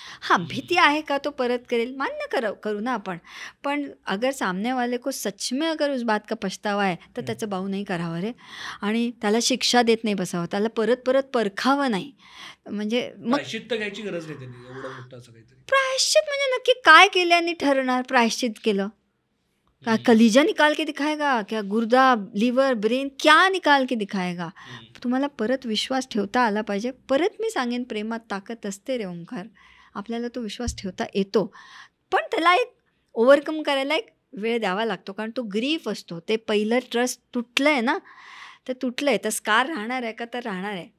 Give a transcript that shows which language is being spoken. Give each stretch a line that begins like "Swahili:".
Marathi: हां, भीती आहे का तो परत करेल, मान्य करू ना आपण. पण
Hindi: अगर सामने वाले को सच में अगर उस बात का पछतावा है
Marathi: तर त्याचं बाऊ नाही करावं रे, आणि त्याला शिक्षा देत नाही बसावं, त्याला परत परखावं नाही. म्हणजे मग प्रायश्चित्त घ्यायची गरज नाही त्यांनी, एवढं मोठं असं काहीतरी. प्रायश्चित म्हणजे नक्की काय केल्याने ठरणार प्रायश्चित केलं?
Hindi: कलीजा निकाल के दिखाएगा, क्या गुर्दा, लिव्हर, ब्रेन क्या निकाल के दिखाएगा.
Marathi: तुम्हाला परत विश्वास ठेवता आला पाहिजे. परत मी सांगेन, प्रेमात ताकद असते रे ओंकार. आपल्याला तो विश्वास ठेवता येतो, पण त्याला एक ओव्हरकम करायला एक वेळ द्यावा लागतो, कारण तो ग्रीफ असतो. ते पहिलं ट्रस्ट तुटलं आहे ना, ते तुटलं आहे. तर स्कार राहणार आहे का? तर राहणार आहे.